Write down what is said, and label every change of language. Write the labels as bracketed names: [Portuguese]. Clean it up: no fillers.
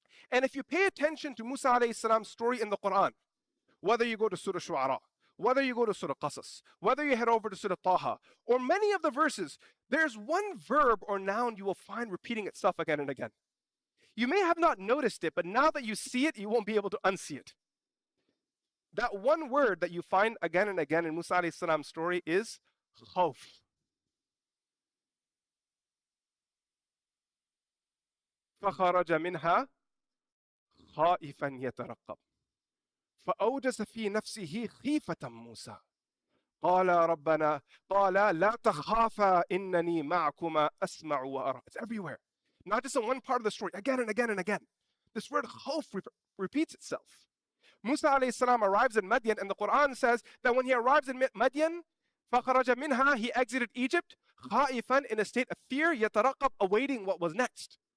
[English] And if you pay attention to Musa alayhi salam's story in the Quran, whether you go to Surah Shu'ara, whether you go to Surah Qasas, whether you head over to Surah Taha, or many of the verses, there's one verb or noun you will find repeating itself again and again. You may have not noticed it, but now that you see it, you won't be able to unsee it. That one word that you find again and again in Musa alayhi salam's story is khawf. [Arabic] فخرج منها خائفا يترقب فأوجس في نفسه خيفة موسى قال لا تخافا إنني معكما أسمع وأرى. [English] It's everywhere. Not just in one part of the story, again and again and again. This word khawf repeats itself. Musa alayhi salam arrives in Madian, and the Quran says that when he arrives in Madian, فَخَرَجَ مِنْهَا, he exited Egypt, خَائِفًا, in a state of fear, يَتَرَقَّبْ, awaiting what was next.